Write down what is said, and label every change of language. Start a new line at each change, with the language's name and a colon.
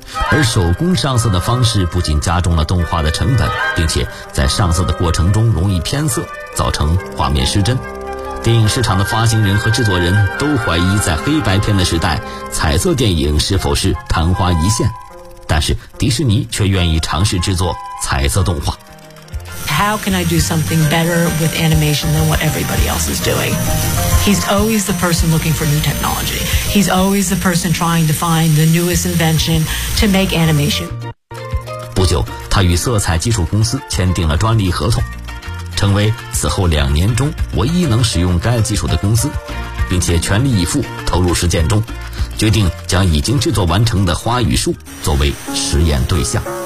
Chinese: 而手工上色的方式不仅加重了动画的成本，并且在上色的过程中容易偏色，造成画面失真。电影市场的发行人和制作人都怀疑，在黑白片的时代，彩色电影是否是昙花一现。但是迪士尼却愿意尝试制作彩色动画。
English: How can I do something better with animation than what everybody else is doing? He's always the person looking for new technology. He's always the person trying to find the newest invention to make animation.
Chinese: 不久，他与色彩技术公司签订了专利合同，成为此后两年中唯一能使用该技术的公司，并且全力以赴投入实践中，决定将已经制作完成的花与树作为实验对象。